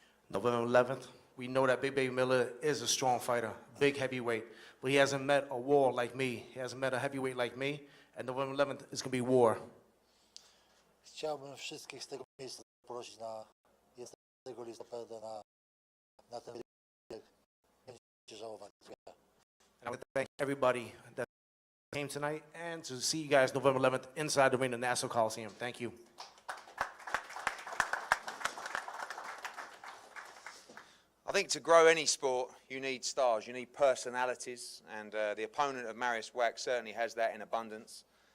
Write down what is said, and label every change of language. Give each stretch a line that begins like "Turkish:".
English: November 11th, we know that Big Baby Miller is a strong fighter, big heavyweight, but he hasn't met a war like me. He hasn't met a heavyweight like me, and November 11th is going to be war.
Polish: Chciałbym wszystkich z tego miejsca zaprosić na 11 listopada na ten wybieg. Będziecie żałowali.
English: And I want to thank everybody that came tonight and to see you guys November 11th inside the ring at Nassau Coliseum. Thank you. I think to grow any sport, you need stars, you need personalities, and the opponent of Mariusz Wach certainly has that in abundance.